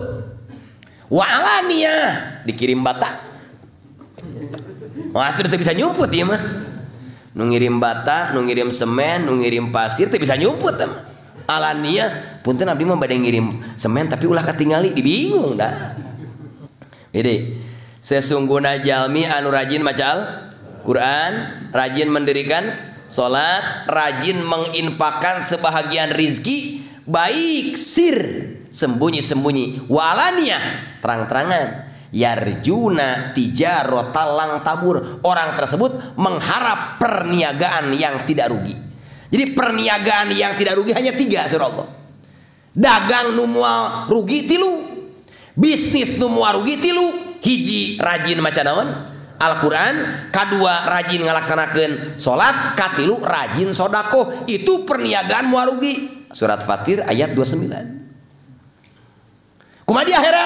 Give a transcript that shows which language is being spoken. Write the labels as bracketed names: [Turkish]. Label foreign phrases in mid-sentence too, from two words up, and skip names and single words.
[Arabic] وعلانية, [Indonesian] dikirim bata. [Sundanese] Wah, itu bisa nyumput ya mah. Nu ngirim bata, nu ngirim semen, nu ngirim pasir teh bisa nyumput mah. Alaniyah, punten abdi mah bade ngirim semen tapi ulah katingali, dibingung dah. [Indonesian] Jadi, sesungguhnya [Sundanese] jalmi anu rajin maca Quran, [Indonesian] rajin mendirikan sholat, rajin menginfakkan sebahagian rizki, baik sir, sembunyi-sembunyi, walaniyah, terang-terangan, [Arabic] يرجون تجارة لن تبور, [Indonesian] orang tersebut mengharap perniagaan yang tidak rugi. Jadi perniagaan yang tidak rugi hanya 3 surah Allah. [Sundanese] Dagang nu moal rugi 3, bisnis nu moal rugi 3, hiji rajin maca naon Al-Quran, kedua rajin ngalaksanakeun sholat, katilu rajin sodakoh. [Indonesian] Itu perniagaan [Sundanese] moal rugi. Surat Fatir ayat 29. Kumaha di akhirat?